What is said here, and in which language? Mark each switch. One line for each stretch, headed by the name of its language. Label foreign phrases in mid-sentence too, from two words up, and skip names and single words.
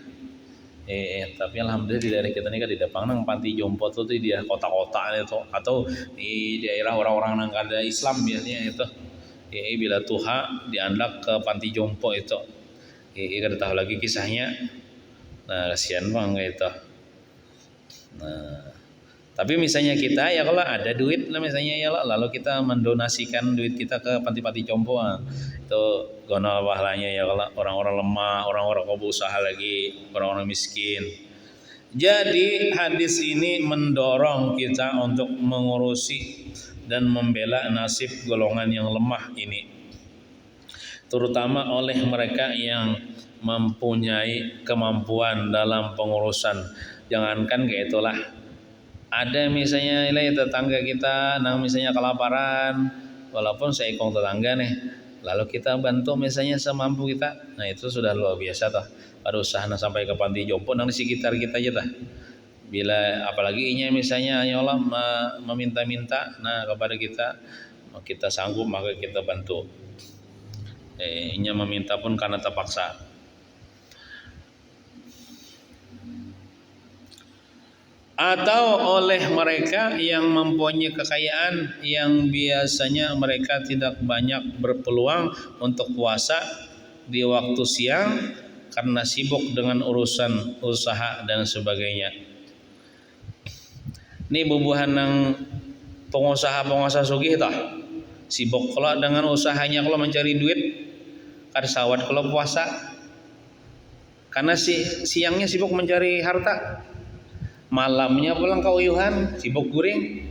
Banjar: Tapi alhamdulillah di daerah kita ini kan di Depang nang panti jompo tuh di daerah kota-kota itu atau di daerah orang-orang nang kada Islam biasanya itu bila tuha diandak ke panti jompo itu kada tahu lagi kisahnya.
Indonesian: Nah kasihan bang gitu. Nah tapi misalnya kita ya kalau ada duit lah misalnya ya lalu kita mendonasikan duit kita ke panti jompo itu gono pahalanya ya kalau orang-orang lemah, orang-orang kau berusaha lagi, orang-orang miskin. Jadi hadis ini mendorong kita untuk mengurusi dan membela nasib golongan yang lemah ini, terutama oleh mereka yang mempunyai kemampuan dalam pengurusan.
Banjar: Jangankan kayak itulah, ada misalnya tetangga kita nang misalnya kelaparan, walaupun seekong tetangga nih, lalu kita bantu misalnya semampu kita, nah itu sudah luar biasa toh. Ada usaha sampai ke panti jompo nang di sekitar kita aja tah. Bila apalagi inya misalnya ya Allah meminta-minta nah kepada kita sanggup maka kita bantu. Inya meminta pun karena terpaksa.
Indonesian: Atau oleh mereka yang mempunyai kekayaan yang biasanya mereka tidak banyak berpeluang untuk puasa di waktu siang karena sibuk dengan urusan usaha dan sebagainya.
Banjar: Ini bubuhan nang pengusaha sugih tah sibuk kalau dengan usahanya, kalau mencari duit kada sawat kalau puasa karena siangnya sibuk mencari harta, malamnya pulang kauyuhan sibuk guring.